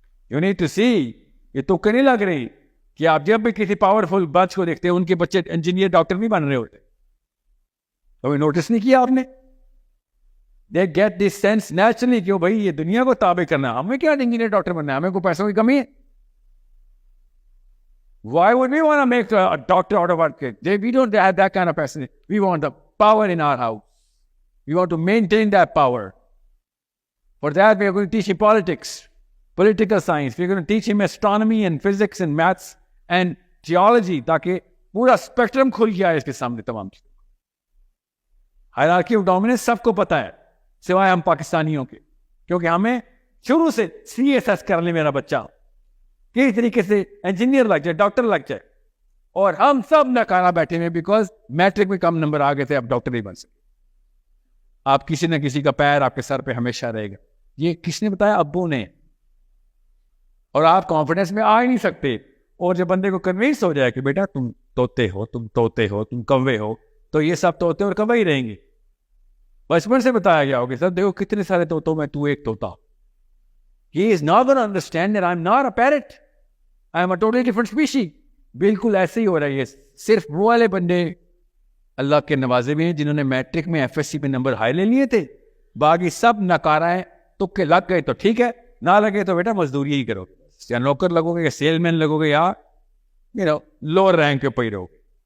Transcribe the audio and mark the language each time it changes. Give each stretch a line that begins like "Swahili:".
English: you need to see,
Urdu: یہ تو نہیں لگ رہی کہ آپ جب بھی کسی پاورفل بچ کو دیکھتے ہیں ان کے بچے انجینئر, ڈاکٹر نہیں بن رہے ہوتے. کبھی نوٹس نہیں کیا آپ نے؟
English: they get this sense naturally
Urdu: کہ بھائی یہ دنیا کو تابع کرنا ہے, ہمیں کیا انجینئر ڈاکٹر بننا ہے, ہمیں کوئی پیسوں کی کمی ہے.
English: Why would we want to make a doctor out of our kid? We don't have that kind of person. We want the power in our house. We want to maintain that power. For that, we are going to teach him politics, political science. We are going to teach him astronomy and physics and maths and geology,
Urdu: تاکہ پورا spectrum کھل گیا ہے اس کے سامنے تمام چیزیں.
English: hierarchy of dominance
Urdu: سب کو پتا ہے سوائے ہم پاکستانیوں کے, کیونکہ ہمیں شروع سے CSS کر لے میرا بچہ کس طریقے سے انجینئر لگ جائے, ڈاکٹر لگ جائے, اور ہم سب ناکارہ بیٹھے ہوئے بیکاز میٹرک میں کم نمبر آ گئے تھے, اب ڈاکٹر نہیں بن سکے. آپ کسی نہ کسی کا پیر آپ کے سر پہ ہمیشہ رہے گا. یہ کس نے بتایا؟ ابو نے. اور آپ کانفیڈنس میں آ ہی نہیں سکتے. اور جب بندے کو کنوینس ہو جائے کہ بیٹا تم طوطے ہو, تم طوطے ہو, تم کوے ہو, تو یہ سب طوطے اور کوے ہی رہیں گے. بچپن سے بتایا گیا ہوگا سر دیکھو کتنے سارے طوطوں میں تو ایک طوطا.
English: He is not going to understand that I'm not a parrot. I'm a totally different species.
Urdu: بالکل ایسے ہی ہو رہا ہے. صرف وہ والے بندے اللہ کے نوازے بھی ہیں جنہوں نے میٹرک میں FSC میں نمبر ہائی لے لیے تھے, باقی سب ناکارہ ہیں. تکے لگ گئے تو ٹھیک ہے, نہ لگے تو بیٹا مزدوری ہی کرو, یا نوکر لگو گے, یا سیل مین لگو گے, یا لوور رینک کے پہ رہو گے.